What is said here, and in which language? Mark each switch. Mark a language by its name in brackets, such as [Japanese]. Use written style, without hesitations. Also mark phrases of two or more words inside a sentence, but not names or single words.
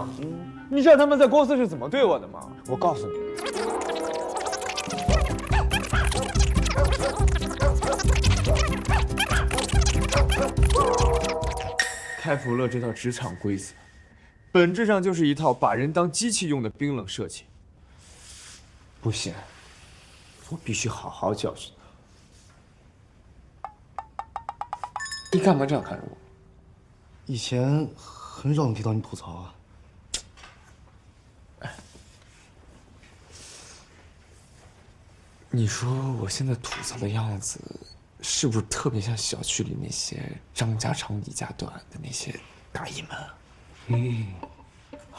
[Chinese] 你知道他們在公司是怎麼對我的嗎？我告訴你，開福樂這套職場規則，本質上就是一套把人當機器用的冰冷設計。不行，我必須好好教訓他。你幹嘛這樣看着我？以前很少能聽到你吐槽啊。你說我現在吐槽的樣子，是不是特別像小區裡那些張家長李家短的那些大姨們？